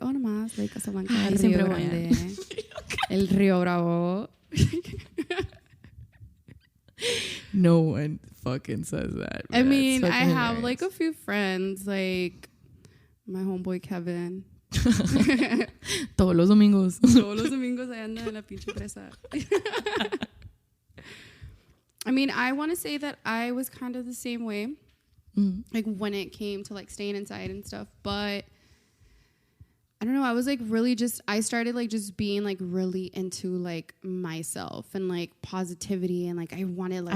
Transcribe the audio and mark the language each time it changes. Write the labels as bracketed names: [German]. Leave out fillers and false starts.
[Spanish] Oh, nomás, Lake Casablanca. Ay, Rio Grande. El Rio Bravo. [English] No one fucking says that. I mean, I have like a few friends, like my homeboy Kevin. [Spanish] Todos los domingos. Todos los domingos ahí anda en la pinche presa. [English] I mean, I want to say that I was kind of the same way. Like when it came to like staying inside and stuff, but I don't know, I was like really I started like just being like really into like myself and like positivity and like I wanted like,